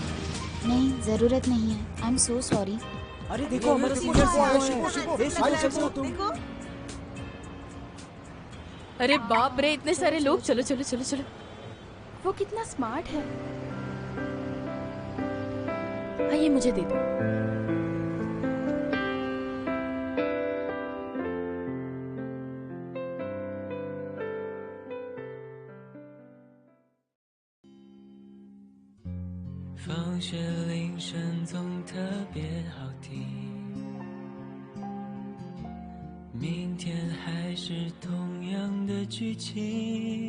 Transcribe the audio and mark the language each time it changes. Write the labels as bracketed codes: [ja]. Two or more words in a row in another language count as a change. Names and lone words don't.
[hi] नहीं, जरूरत नहीं है। [en] I am so sorry. [hi] अरे देखो, हमारे सीनियर को देखो। अरे बाप रे, इतने सारे लोग। चलो चलो चलो चलो। वो कितना स्मार्ट है। हाँ, ये मुझे दे दो। [zh] 放学铃声总特别好听，明天还是同样的剧情。